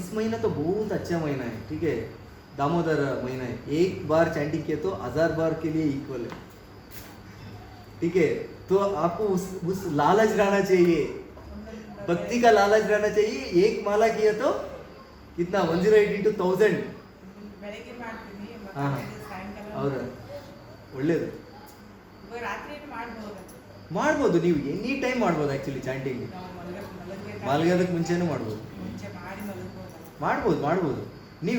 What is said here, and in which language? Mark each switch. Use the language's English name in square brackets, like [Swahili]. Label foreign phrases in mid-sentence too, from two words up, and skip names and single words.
[Hindi] इस महीना तो बहुत अच्छा महीना है। ठीक है, दामोदर महीना है, 1 बार चैंटिंग किए तो 1000 बार के लिए इक्वल है। ठीक है, तो आपको उस लालच रहना चाहिए, भक्ति का लालच रहना चाहिए। 1 माला किया तो कितना, 108 into 1000। [Kannada] ಬೆಳಗ್ಗೆ ಮಾಡ್ತೀನಿ ಮತ್ತೆ ಹಾ. ಸಾಯಂಕಾಲ ಹೌದಾ, ಒಳ್ಳೇದು. ಇವಾಗ ರಾತ್ರಿ ಮಾಡ್ಬೋದು. ಮಾಡ್ಬೋದು, ನೀವು [English] any time [Kannada] ಮಾಡ್ಬೋದು [English] actually chanting. [Kannada] ನಾವು ಮಲಗಬೇಕಾದ್ರೆ ಮಲಗೋದಕ್ಕೆ ಮುಂಚೆನೂ ಮಾಡ್ಬೋದು. ಮುಂಚೆ ಮಾಡಿ ಮಲಗ್ಬೋದಲ್ಲ. ಮಾಡ್ಬೋದು ನೀವು.